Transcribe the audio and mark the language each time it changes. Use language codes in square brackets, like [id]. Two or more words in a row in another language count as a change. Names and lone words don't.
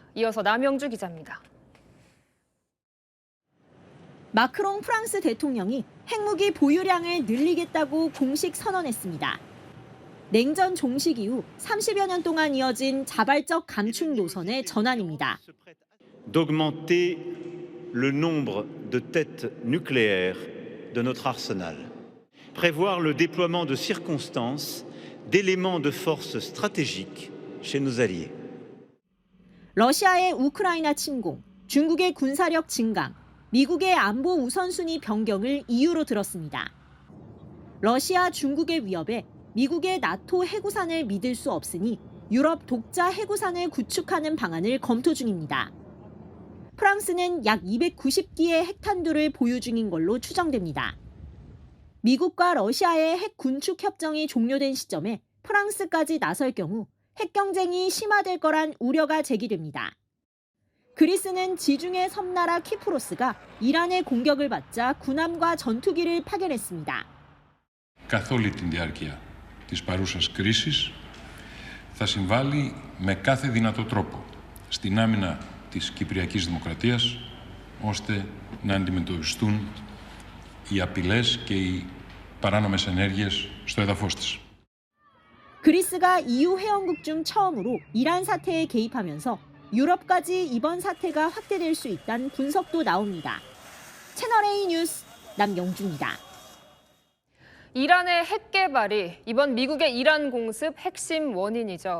[ko] 이어서 남영주 기자입니다. 마크롱 프랑스 대통령이 핵무기 보유량을 늘리겠다고 공식 선언했습니다. 냉전 종식 이후 30여 년 동안 이어진 자발적 감축 노선의 전환입니다. [fr] D'augmenter le nombre de têtes nucléaires de notre arsenal. Prévoir le déploiement de circonstances, d'éléments de force stratégiques chez nos alliés. [ko] 러시아의 우크라이나 침공, 중국의 군사력 증강, 미국의 안보 우선순위 변경을 이유로 들었습니다. 러시아, 중국의 위협에 미국의 나토 해구산을 믿을 수 없으니 유럽 독자 해구산을 구축하는 방안을 검토 중입니다. 프랑스는 약 290기의 핵탄두를 보유 중인 걸로 추정됩니다. 미국과 러시아의 핵 군축 협정이 종료된 시점에 프랑스까지 나설 경우 핵 경쟁이 심화될 거란 우려가 제기됩니다. 그리스는 지중해 섬나라 키프로스가 이란의 공격을 받자 군함과 전투기를 파견했습니다. [el] Καθ' όλη την διάρκεια της παρούσας κρίσης θα συμβάλλει με κάθε δυνατό τρόπο στην άμυνα της Κυπριακής Δημοκρατίας ώστε να αντιμετωπιστούν οι απειλές και οι παράνομες ενέργειες στο έδαφος της. [ko] 그리스가 EU 회원국 중 처음으로 이란 사태에 개입하면서 유럽까지 이번 사태가 확대될 수 있다는 분석도 나옵니다. 채널A 뉴스 남영주입니다. 이란의 핵 개발이 이번 미국의 이란 공습 핵심 원인이죠.